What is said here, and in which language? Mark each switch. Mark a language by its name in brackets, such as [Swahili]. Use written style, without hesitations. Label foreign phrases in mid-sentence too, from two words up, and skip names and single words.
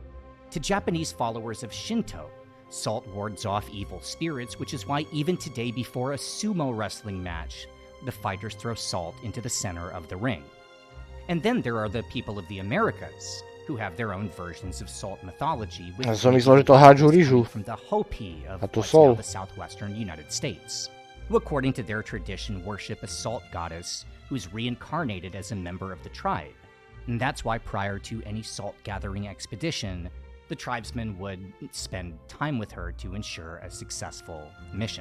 [English] To Japanese followers of Shinto, Salt wards off evil spirits, which is why even today before a sumo wrestling match, the fighters throw salt into the center of the ring. And then there are the people of the Americas, who have their own versions of salt mythology, with [Slovak] Ja som myslel, že to hádžu rýžu. [English] from the Hopi of [Slovak] A to [English] what's [Slovak] sol. [English] now the southwestern United States, who according to their tradition worship a salt goddess who's reincarnated as a member of the tribe. And that's why prior to any salt gathering expedition, the tribesmen would spend time with her to ensure a successful mission.